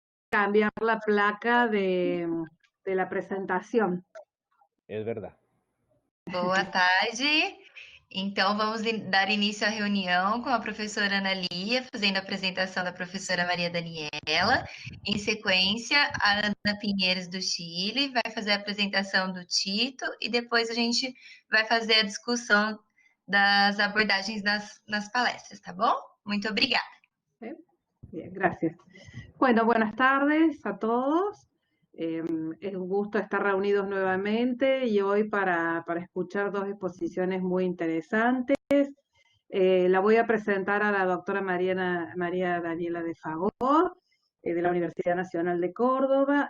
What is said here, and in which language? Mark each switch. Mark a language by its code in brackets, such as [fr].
[es] cambiar la placa de la presentación. Es verdad. [pt] Boa tarde. Então, vamos dar início à reunião com a professora Ana Lia, fazendo a apresentação da professora Maria Daniela. Em sequência, a Ana Pinheiros, do Chile, vai fazer a apresentação do Tito e depois a gente vai fazer a discussão das abordagens nas palestras, tá bom? Muito obrigada. [es] Bien, gracias. Bueno, buenas tardes a todos. Es un gusto estar reunidos nuevamente y hoy para escuchar dos exposiciones muy interesantes. La voy a presentar a la doctora María Daniela de Fagor, de la Universidad Nacional de Córdoba.